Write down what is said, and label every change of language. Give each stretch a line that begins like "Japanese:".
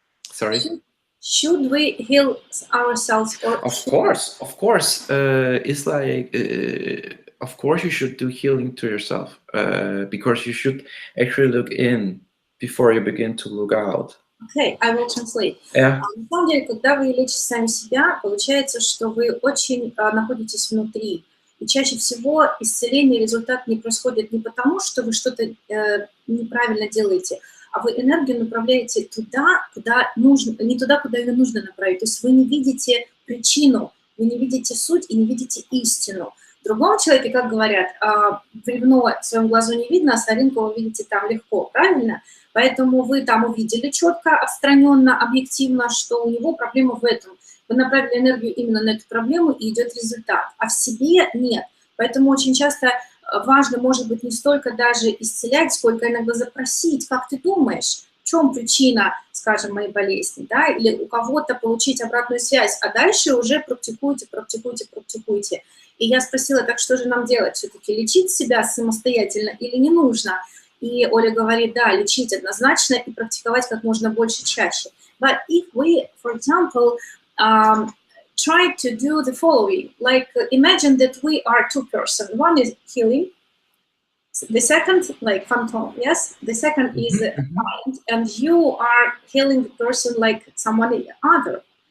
English: Sorry? Should we heal ourselves? Or of course. It's like, of course you should do healing to yourself, because you should actually look in before you begin to look out. Okay, I will translate. Yeah.
Russian: На самом деле, когда вы лечите сами себя, получается, что вы очень находитесь внутри. И чаще всего исцеление, результат не происходит не потому, что вы что-то неправильно делаете, а вы энергию направляете туда, куда нужно, не туда, куда ее нужно направить. То есть вы не видите причину, вы не видите суть и не видите истину. В другом человеке, как говорят, бревно в своем глазу не видно, а соринку вы видите там легко, правильно? Поэтому вы там увидели четко, отстраненно, объективно, что у него проблема в этом. Вы направили энергию именно на эту проблему, и идет результат. А в себе нет. Поэтому очень часто важно, может быть, не столько даже исцелять, сколько иногда запросить, как ты думаешь, в чем причина, скажем, моей болезни, да, или у кого-то получить обратную связь, а дальше уже практикуйте, практикуйте, практикуйте. И я спросила, так что же нам делать, все-таки лечить себя самостоятельно или не нужно? И Оля говорит, да, лечить однозначно и практиковать как можно больше, чаще.
English: But if we, for example, try to do the following, like imagine that we are two persons, one is healing, the second, like phantom, yes, the second is mind, and you are healing the person like someone other.